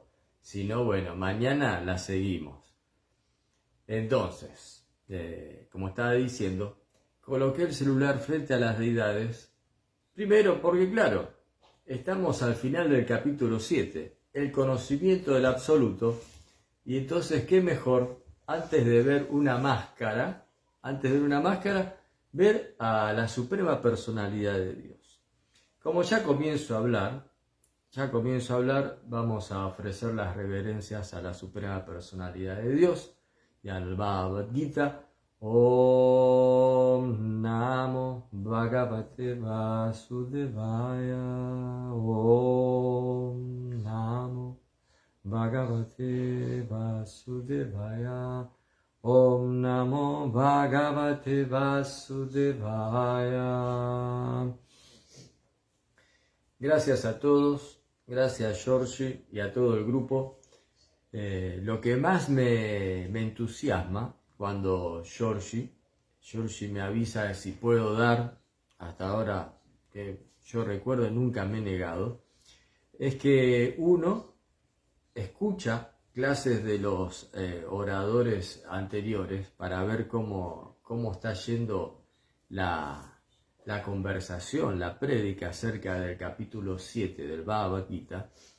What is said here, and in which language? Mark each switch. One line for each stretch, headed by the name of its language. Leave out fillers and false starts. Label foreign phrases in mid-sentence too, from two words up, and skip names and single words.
Spanish: Si no, bueno, mañana la seguimos. Entonces, como estaba diciendo, coloqué el celular frente a las deidades, primero porque, claro, estamos al final del capítulo 7, el conocimiento del absoluto, y entonces, ¿qué mejor, antes de ver una máscara, ver a la suprema personalidad de Dios? Como ya comienzo a hablar, vamos a ofrecer las reverencias a la suprema personalidad de Dios y al Bhagavad Gita.
Sanskrit: Om Namo Bhagavate Vasudevaya. Om Namo Bhagavate Vasudevaya. Om Namo Bhagavate Vasudevaya.
Spanish: Gracias a todos, gracias Georgie y a todo el grupo. Lo que más me entusiasma cuando Georgie me avisa si puedo dar, hasta ahora que yo recuerdo nunca me he negado, es que uno escucha clases de los oradores anteriores para ver cómo está yendo la conversación, la prédica acerca del capítulo 7 del Bhagavad Gita.